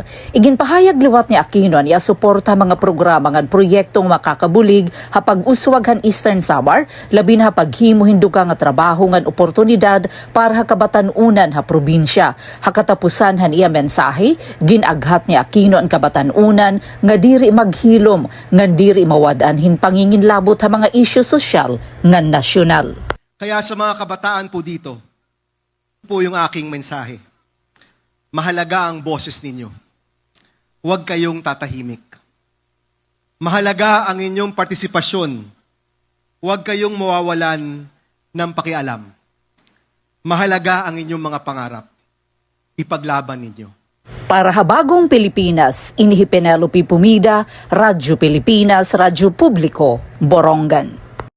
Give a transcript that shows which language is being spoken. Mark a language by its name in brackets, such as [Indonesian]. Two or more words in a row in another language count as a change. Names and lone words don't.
[Waray] Iginpahayag liwat ni Aquino niya suporta mga programa nga proyektong makakabulig hapag uswag han Eastern Samar labi na paghimo hinduga nga trabaho ngan oportunidad para ha kabatan-unan ha probinsya. Hakatapusan han iya mensahe, ginaghat ni Aquino ang kabatan-unan nga diri maghilom, ngan diri mawadaan hin panginginlabot ha mga isyu sosyal ngan nasyonal. [Filipino] Kaya sa mga kabataan po dito, po yung aking mensahe. Mahalaga ang boses ninyo. Huwag kayong tatahimik. Mahalaga ang inyong partisipasyon. Huwag kayong mawawalan ng pakialam. Mahalaga ang inyong mga pangarap. Ipaglaban ninyo. [Waray] Para habagong Pilipinas, Inihi Penelope Pumida, Radyo Pilipinas, Radyo Publiko, Borongan.